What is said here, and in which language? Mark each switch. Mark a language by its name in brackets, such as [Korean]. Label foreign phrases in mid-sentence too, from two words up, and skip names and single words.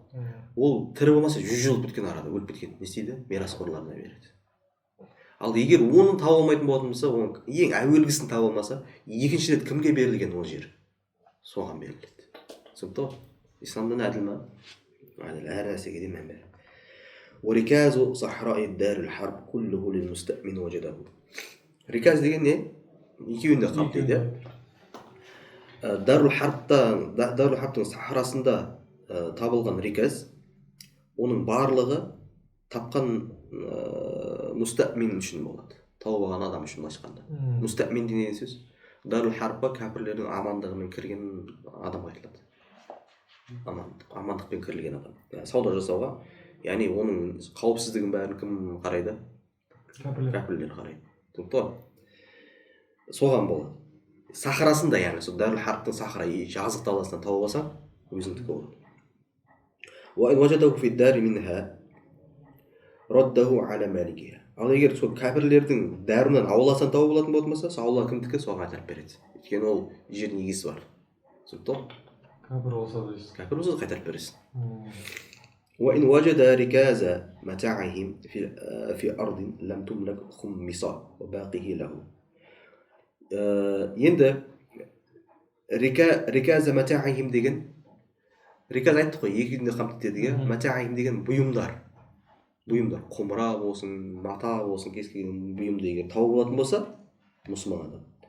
[Kazakh] Ол тірі болмаса 100 жыл біткен арада, өліп кеткен. Не істейді? Мирасқорларына береді. Ал егер оны таба алмайтын болатын болса, оның ең әуелгісін таба алмаса, екінші рет кімге берілген ол жер? Соған беріледі. Түсінікті ғой? Исламдан әділ ма? Әділ, әр нәрсеге де мән береді. [Arabic] وركاز صحراء الدار الحرب كله للمستأمن وجده. [Kazakh] Риказ деген не? Екеуінде қамтиды. Дарул Харбтың сахарасында табылған риказ, оның барлығы тапқан мұстәмин үшін болады. Тауып алған адам үшін айтқанда. Мұстәмин деген сөз Дарул Харбқа кәпірлердің амандығымен кірген адам айтылады. Амандықпен кірілген адам. Сауда жасауға, яғни оның қауіпсіздігін бәрін кім қарайды? Кәпірлер қарайды. Соған болады. Сахарасында, яғни сол Дарул Харбтың сахара жазық даласынан тауып алсаң, өзіңдікі болады. [Arabic] وإن وجده في الدار منها رده على مالكها. [Kazakh] Ал егер сол кәпірлердің дәрінен ауласынан тауып алатын болмаса, аула кімдікі? Соған қайтарып береді. Өйткені ол жердің егесі бар. Түсінікті ғой? Кәпір болса да дейсіз. Кәпір болса да қайтарып бересің. [Arabic] وإن وجد ركاز متاعهم في أرض لم تملك خمصا وباقيه له. [Kazakh] Енді [Arabic] ركاز متاعهم [Kazakh] деген, риказ айттық қой, екеуінде қамтиды. Матаихим деген бұйымдар, құмыра болсын, мата болсын, кез келген бұйымды егер тауып алатын болса, мұсылман адам.